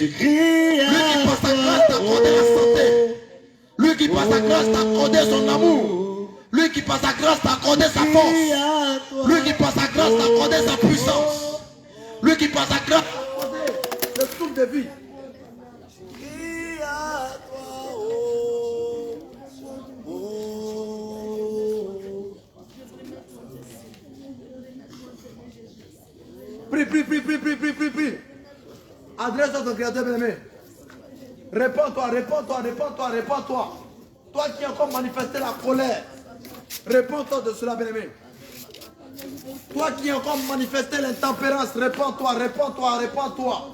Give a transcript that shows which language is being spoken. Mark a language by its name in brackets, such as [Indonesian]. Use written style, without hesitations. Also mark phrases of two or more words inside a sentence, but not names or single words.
[French] Lui qui par sa grâce t'a accordé la santé. Lui qui par sa grâce t'a accordé son amour. Lui qui par sa grâce t'a accordé sa force. Lui qui par sa grâce t'a accordé sa puissance. Lui qui par sa grâce t'a accordé le souffle de vie. Crie à toi, oh, oh. Prie, prie, prie, prie, prie, prie, prie, prie. Adresse-toi à ton Créateur, bien-aimé. Réponds-toi, réponds-toi, réponds-toi, réponds-toi. Toi qui as encore manifesté la colère, réponds-toi de cela, bien-aimé. Toi qui as encore manifesté l'intempérance, réponds-toi, réponds-toi, réponds-toi.